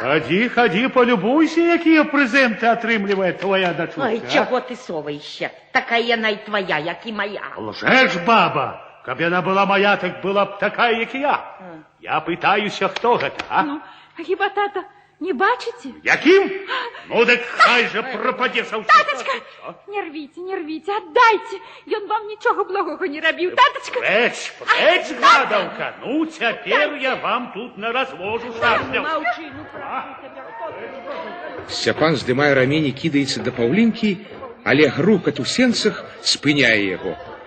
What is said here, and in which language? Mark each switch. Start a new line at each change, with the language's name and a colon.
Belarusian: Ходи, полюбуйся, якія прэзенты атрымлівае твоя дачука.
Russian: Ой, чего ты соваешься? Такая яна и твоя, як и моя. Лжешь, баба.
Belarusian: Каб яна была моя, так была б такая, як і я. Я пытаюся, хто гэта, а? Ну, а хіба тата не бачите? Яким? Ну, так хай же пропаде саўсюд.
Russian: Таточка, не рвите, отдайте.
Belarusian: Ён вам нічога благога не рабіў, таточка. Прэч, гадаўка. Ну, цяпер я вам тут на развожу шарпню.
Russian: Молчи, ну прошу тебя.
Belarusian: Сцяпан здымае рамень і кідаецца да Паўлінкі, але грукат у сенцах спыняе яго.